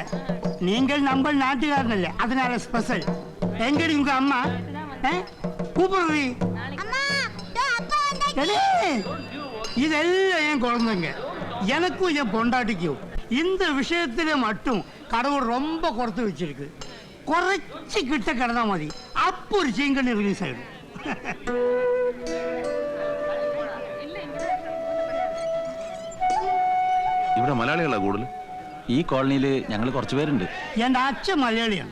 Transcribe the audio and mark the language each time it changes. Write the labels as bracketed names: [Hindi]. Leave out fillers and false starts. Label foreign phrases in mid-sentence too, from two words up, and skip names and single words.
[Tamil] நீங்கள் நம்ம நாட்டுக்காரனல்ல, அதனால ஸ்பெஷல். எங்கடி உங்க அம்மா? கூப்பிடுறீ இதெல்லாம் என் குழந்தைங்க, எனக்கும் என் பொண்டாட்டிக்கும். இந்த விஷயத்துல மட்டும் கடவுள் ரொம்ப குறைத்து வச்சிருக்கு. [Malayalam] കുറച്ച് കിട്ട കിടന്നാൽ മതി, അപ്പൊ ഒരു ചീങ്കണ്ണി റിലീസ് ആയിടും. ഇവിടെ മലയാളികളാ കൂടുതൽ. ഈ കോളനിയിൽ ഞങ്ങൾ കുറച്ച് പേരുണ്ട്. എന്റെ അച്ഛൻ മലയാളിയാണ്.